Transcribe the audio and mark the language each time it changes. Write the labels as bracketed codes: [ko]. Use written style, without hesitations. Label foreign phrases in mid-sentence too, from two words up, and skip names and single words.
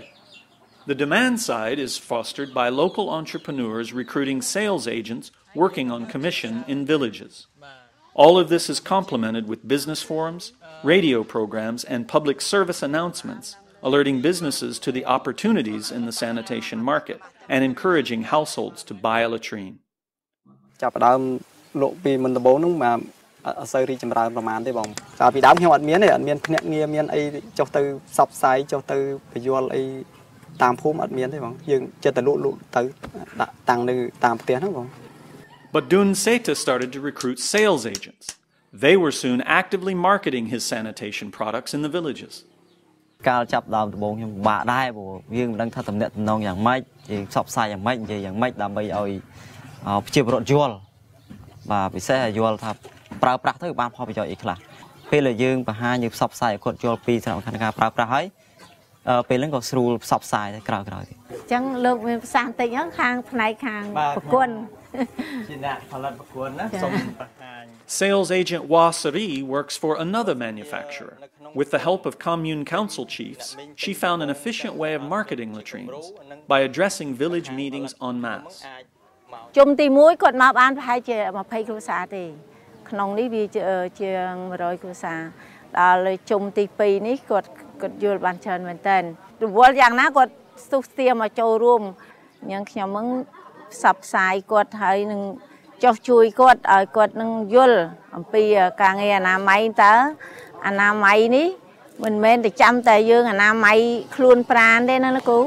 [en] The demand side is fostered by local entrepreneurs recruiting sales agents working on commission in villages. All of this is complemented with business forums, radio programs, and public service announcements, alerting businesses to the opportunities in the sanitation market and encouraging households to buy a latrine. [km] ចាប់ផ្ដើមលក់ពីមុនដំបូងហ្នឹងបាទអត់សូវរីកចម្រើនប្រហែលទេបងតែពីដើមខ្ញុំអត់មានទេអត់មានភ្នាក់ងារមានអីចុះទៅផ្សព្វផ្សាយចុះទៅបញ្យល់អីតាមភូមិអត់មានទេបងយើងចិត្តតែលក់ទៅដាក់តាំងនៅតាមផ្ទះហ្នឹងបង [en] But Dun Seta started to recruit sales agents. They were soon actively marketing his sanitation products in the villages. [km] កាលចាប់ដើមដំបូងខ្ញុំបាក់ដែរព្រោះយើងមិនដឹងថាតំណែងតំណងយ៉ាងម៉េចយើងផ្សព្វផ្សាយយ៉ាងម៉េចនិយាយយ៉ាងម៉េចដើម្បីឲ្យប្រជាពលរដ្ឋយល់បាទពិសេសឲ្យយល់ថាប្រើប្រាស់ទៅបានផលប្រយោជន៍អីខ្លះពេលដែលយើងបង្ហាញយើងផ្សព្វផ្សាយឲ្យគាត់យល់ពីសារៈសំខាន់នៃការប្រើប្រាស់ហើយពេលហ្នឹងក៏ស្រួលផ្សព្វផ្សាយទៅក្រោយៗទៀតអញ្ចឹងលោកមានប្រសាសន៍បន្តិចហ្នឹងខាងផ្នែកខាងប្រគុណ [en] Sales agent Wasari works for another manufacturer. With the help of commune council chiefs, she found an efficient way of marketing latrines by addressing village meetings en masse. [km] ជុំទី1គាត់មកបានប្រហែលជា20គ្រួសារទេក្នុងនេះវាជា100គ្រួសារដល់ជុំទី2នេះគាត់យល់បានច្រើនមែនតើរវល់យ៉ាងណាគាត់ស្ទុះស្ទាមកចូលរួមអញ្ចឹងខ្ញុំនឹងផ្សព្វផ្សាយគាត់ហើយនឹងចុះជួយគាត់ឲ្យគាត់នឹងយល់អំពីការងារអនាម័យតើអនាម័យនេះមិនមែនតែចាំតែយើងអនាម័យខ្លួនប្រាណទេណាលោកគ្រូ